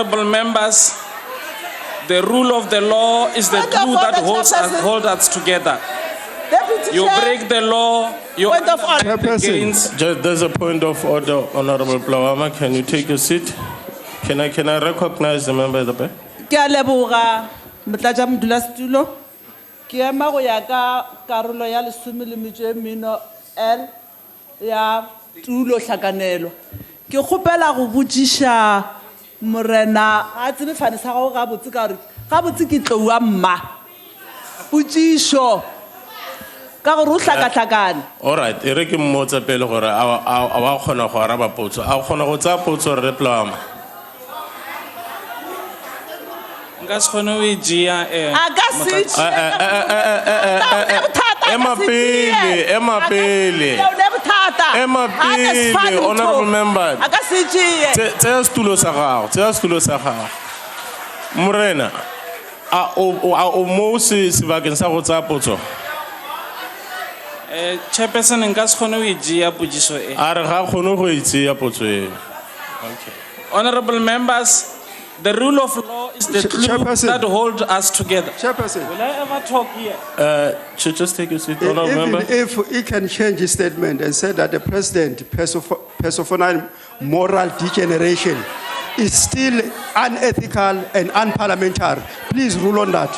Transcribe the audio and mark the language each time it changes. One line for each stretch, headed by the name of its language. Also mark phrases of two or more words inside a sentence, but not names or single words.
English: Honourable members, The rule of the law is the glue that holds us together. Deputy You Chair. break the law, you Point of order. undermine the gains. There's a point of order, Honorable Plawama. Can you take a seat? Can I recognize the member at the back?
Northern Sotho: Ke a leboga motlatša modulasetulo. Ke ema go ya ka karolo ya 10 L ya tulo hlakanelo. Ke kgopela go botšiša morena a tsebe fane sa gago gabotse ka gore gabotse ke tloua mma potšišo ka gore o hlakahlakane.
English: All right,
Northern Sotho: e re ke mmotsa pele gore a wa kgona go araba potso.
Tswana: A o kgona go tsaya potso re Plawama?
Northern Sotho: Nka se kgone ho e tšea, A ka se Emma pele, Emma pele. Emma pele,
English: honorable member.
Northern Sotho: a ka se tšee.
Tswana: Tseya setulo sa gago, tseya setulo sa gago. Morena, a o mo sebakeng sa go tsaya potso?
Northern Sotho: Chairperson, nka se kgone ho e tšea potšišo e.
Tswana: A re ga kgone go e tseya potso e.
English: Honorable members, the rule of law is the glue Chairperson. that holds us together. Chairperson. Will I ever talk here? Just take a seat, honorable member. Even if he can change his statement and say that the president personified moral degeneration is still unethical and unparliamentary, please rule on that.